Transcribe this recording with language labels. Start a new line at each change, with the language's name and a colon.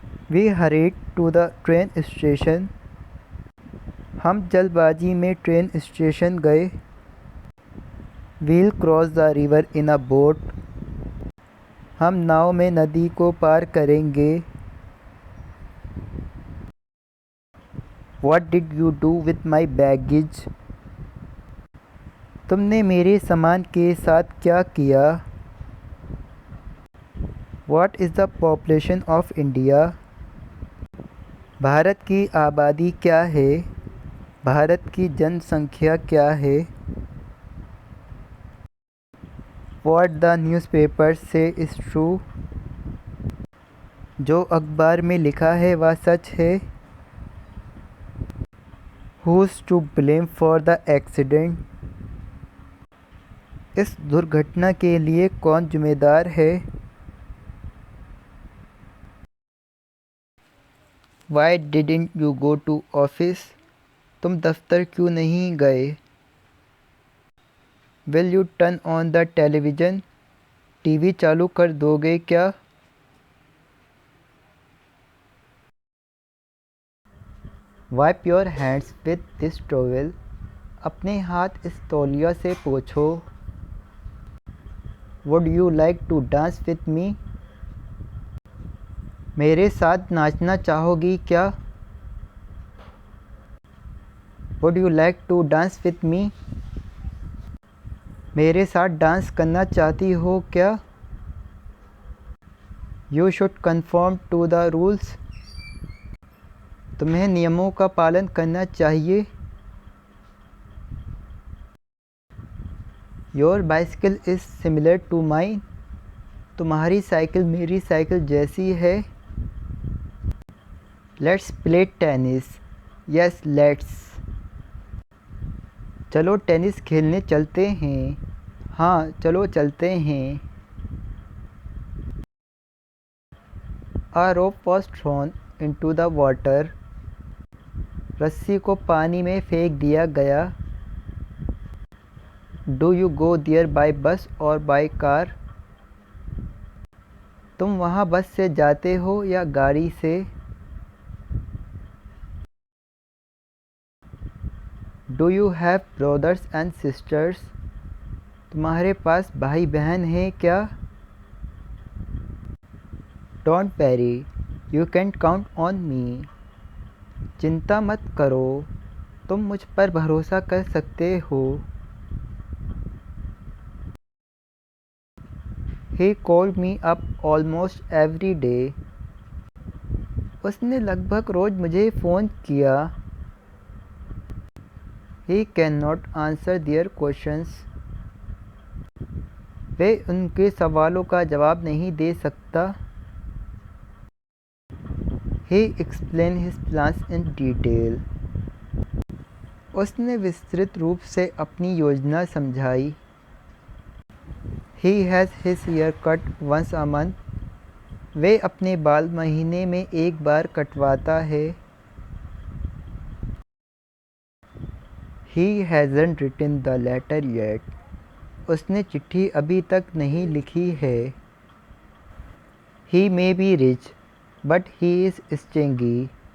English: We hurried to the train station.
Hindi: हम जल्दबाजी में ट्रेन स्टेशन गए।
English: We'll cross the river in a boat.
Hindi: हम नाव में नदी को पार करेंगे।
English: What did you do with my baggage?
Hindi: तुमने मेरे सामान के साथ क्या किया?
English: What is the population of India?
Hindi: Bharat की आबादी क्या है? भारत की जनसंख्या क्या है?
English: What the newspaper say is true?
Hindi: जो अखबार में लिखा है वह सच है।
English: Who's to blame for the accident?
Hindi: इस दुर्घटना के लिए कौन जिम्मेदार है?
English: Why didn't you go to office?
Hindi: तुम दफ्तर क्यों नहीं गए?
English: Will you turn on the television?
Hindi: TV चालू कर दोगे क्या?
English: Wipe your hands with this towel.
Hindi: अपने हाथ इस तौलिया से पोंछो।
English: Would you like to dance with me?
Hindi: मेरे साथ नाचना चाहोगी क्या?
English: Would you like to dance with me?
Hindi: मेरे साथ डांस करना चाहती हो क्या?
English: You should conform to the rules.
Hindi: तुम्हें नियमों का पालन करना चाहिए।
English: Your bicycle is similar to mine.
Hindi: तुम्हारी साइकिल मेरी साइकिल जैसी है।
English: Let's play tennis. Yes, let's.
Hindi: चलो टेनिस खेलने चलते हैं। हाँ, चलो चलते हैं।
English: A rope was thrown into the water.
Hindi: रस्सी को पानी में फेंक दिया गया।
English: Do you go there by bus or by car?
Hindi: तुम वहाँ बस से जाते हो या गाड़ी से?
English: Do you have brothers and sisters?
Hindi: तुम्हारे पास भाई बहन हैं क्या?
English: Don't worry, you can count on me.
Hindi: चिंता मत करो, तुम मुझ पर भरोसा कर सकते हो।
English: He called me up almost every day.
Hindi: उसने लगभग रोज मुझे फ़ोन किया।
English: He cannot answer their questions.
Hindi: वे उनके सवालों का जवाब नहीं दे सकता।
English: He explained his plans in detail.
Hindi: उसने विस्तृत रूप से अपनी योजना समझाई।
English: He has his hair cut once a month.
Hindi: वे अपने बाल महीने में एक बार कटवाता है।
English: He hasn't written the letter yet.
Hindi: उसने चिट्ठी अभी तक नहीं लिखी है।
English: He may be rich, but he is stingy.